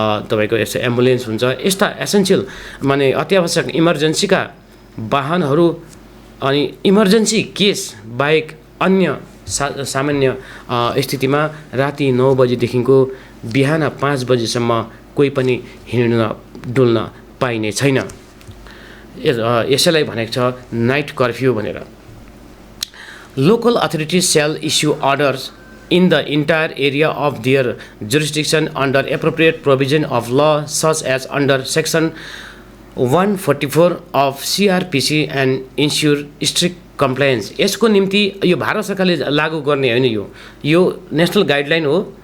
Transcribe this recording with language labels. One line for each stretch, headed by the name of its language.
Nepali: तपाईँको यस्तो एम्बुलेन्स हुन्छ, यस्ता एसेन्सियल माने अत्यावश्यक इमर्जेन्सीका वाहनहरू अनि इमर्जेन्सी केस बाहेक अन्य सामान्य स्थितिमा राति 9 बजेदेखिको बिहान 5 बजेसम्म कोही पनि हिँड्न डुल्न पाइने छैन। यसैलाई भनेको छ नाइट कर्फ्यू भनेर।
English: Local authorities shall issue orders in the entire area of their jurisdiction under appropriate provision of law such as under section 144 of CRPC and ensure strict compliance।
Nepali: यसको निम्ति यो भारत सरकारले लागू गर्ने होइन, यो नेसनल गाइडलाइन हो।